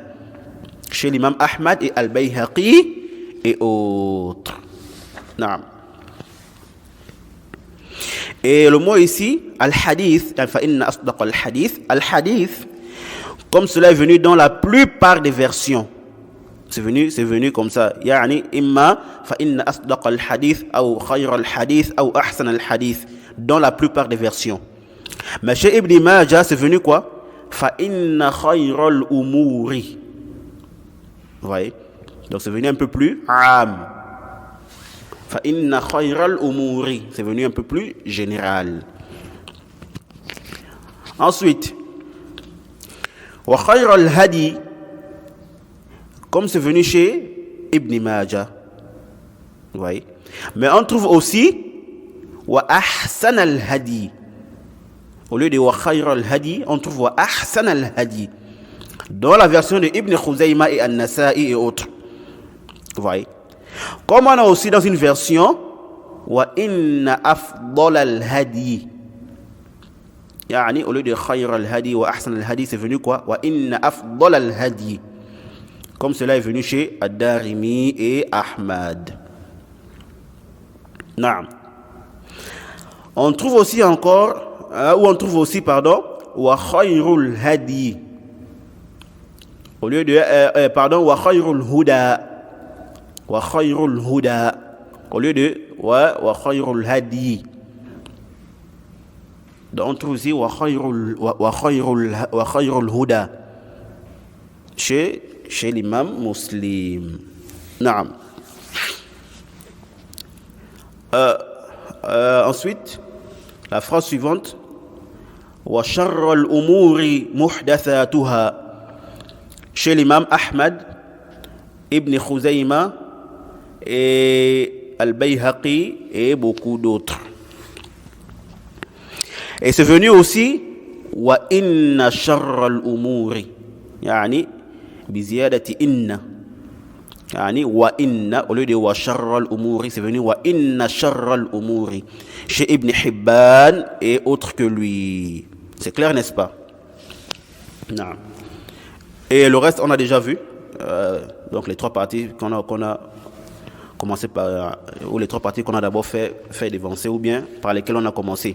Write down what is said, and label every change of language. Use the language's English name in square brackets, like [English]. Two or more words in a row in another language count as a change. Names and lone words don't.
[French] Chez l'imam Ahmad et Al-Bayhaqi et autres. Naam. Et le mot ici, [Arabic] الحديث، الحديث, [French] comme cela est venu dans la plupart des versions. C'est venu comme ça. [Arabic] يعني، إما فإن أصدق الحديث, ou خير الحديث, ou أحسن الحديث. [French] Dans la plupart des versions. Mais chez Ibn Majah, c'est venu quoi? [Arabic] فإن خير الأمور. [French] Vous voyez? Donc c'est venu un peu plus am. [Arabic] فإن خير الأمور. [French] C'est venu un peu plus général. Ensuite, [Arabic] وخير الهدي, [French] comme c'est venu chez Ibn Majah. Vous voyez? Mais on trouve aussi [Arabic] وأحسن الهدي. [French] Au lieu de [Arabic] وخير الهدي, [French] on trouve [Arabic] وأحسن الهدي. [French] Dans la version de Ibn Khuzayma et An-Nasa'i et autres. Vous voyez? Comme on a aussi dans une version [Arabic] وإن أفضل الهدي. [French] Yani, au lieu de [Arabic] خير الهدي وأحسن الهدي, [French] c'est venu quoi? [Arabic] وإن أفضل الهدي. [French] Comme cela est venu chez Ad-Darimi et Ahmad. Naam. On trouve aussi [Arabic] وخير الهدي. [French] Au lieu de [Arabic] وخير الهدى. وخير الهدى. [French] Au lieu de [Arabic] وخير الهدي. [French] Donc on trouve aussi [Arabic] وخير الهدى. [French] Chez l'imam Muslim. Naam. Ensuite, la phrase suivante. [Arabic] وشر الأمور محدثاتها. [French] Chez l'imam Ahmad, Ibn Khuzayma et Al-Bayhaqi et beaucoup d'autres. Et c'est venu aussi [Arabic] وإن شر الأمور. يعني بزيادة إن. يعني وإن, [French] au lieu de [Arabic] وشر الأمور, [French] c'est venu [Arabic] وإن شر الأمور. [French] Chez Ibn Hibban et autres que lui. C'est clair, n'est-ce pas? Non. Et le reste, on a déjà vu. Donc les trois parties qu'on a commencé par, ou les trois parties qu'on a d'abord fait dévancer, ou bien par lesquelles on a commencé.